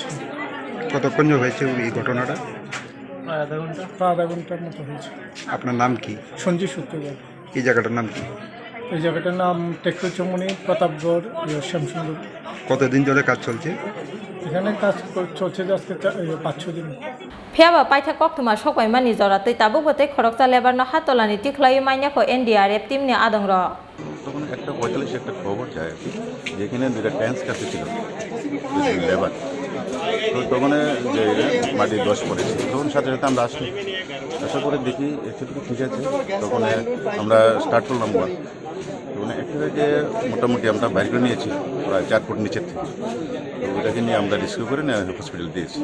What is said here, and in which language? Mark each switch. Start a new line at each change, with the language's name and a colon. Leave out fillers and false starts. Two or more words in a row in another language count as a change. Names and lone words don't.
Bangla: কতক্ষণ হয়েছে এই ঘটনাটা? আধা ঘন্টার মতো হয়েছে আপনার নাম কি? সঞ্জীব সূত্রধর। এই জায়গাটার নাম কি? এই জায়গাটার নাম টেকরই চৌমনি প্রতাপগড় শ্যামসুন্দর। কতদিন ধরে কাজ চলছে এখানে? কাজ চলছে আজকে 5-6 দিন।
Kok Borok: Phiaba Paitha Koktuma Shokai Mani Zora Tei Tabugote Khoroksa Lebar no Hatolani Tiklai Manya ko NDRF team ni Adongro
Bangla: তখন একটা 45 একটা খবর যায় যেখানে দুটো ট্যাঙ্ক কাছে ছিল লেবার তো তখন যে মাটি 10 পড়েছে তখন সাথে সাথে আমরা আসি আসার পরে দেখি একটু ঠিক আছে তখন আমরা স্টার্ট করলাম ওয়ার্ক তখন একটাকে মোটামুটি আমরা বাইরে করে নিয়েছি প্রায় 4 ফুট নিচের থেকে ওটাকে নিয়ে আমরা রিস্কিউ করে হসপিটাল দিয়েছি।